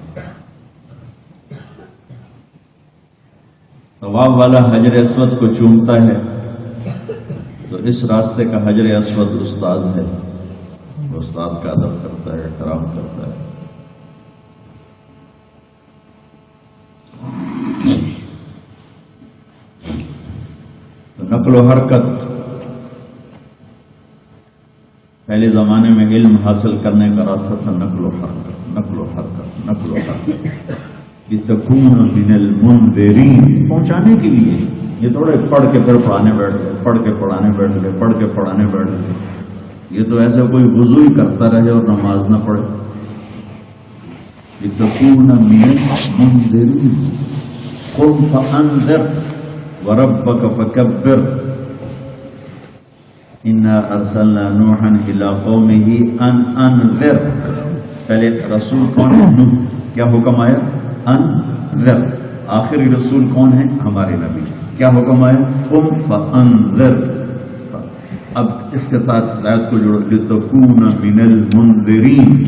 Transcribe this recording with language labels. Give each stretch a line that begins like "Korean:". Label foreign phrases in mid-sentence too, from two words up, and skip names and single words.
Urdu: طواف والا حجر اسود کو چومتا ہے، تو اس راستے کا حجر اسود استاد ہے، وہ استاد کا ادب کرتا ہے، احترام کرتا ہے۔ تو نقل و حرکت، پہلے زمانے میں علم حاصل کرنے کا راستہ تھا نقل و حرکت، نقل و حرکت، نقل و حرکت،
Arabic: لتکون من المنذرین،
Urdu: پہنچانے کے لیے۔ یہ تھوڑے پڑھ کے پھر پڑھانے بیٹھ گئے، پڑھ کے پڑھانے بیٹھ گئے، پڑھ کے پڑھانے بیٹھ گئے۔ یہ تو ایسے کوئی وضو ہی کرتا رہے اور نماز نہ پڑھے۔
Arabic: لتکون من المنذرین، قم فانذر وربک فکبر، انا ارسلنا نوحا الى قومه ان انذر۔
Urdu: پہلے رسول کون ہے؟ نوح۔ کیا حکم آیا؟ انذر۔ آخری رسول کون ہے؟ ہمارے نبی۔ کیا حکم آیا؟
Arabic: قم فانذر۔
Urdu: اب اس کے ساتھ زائد کو جوڑو،
Arabic: لتکون من المنذرین۔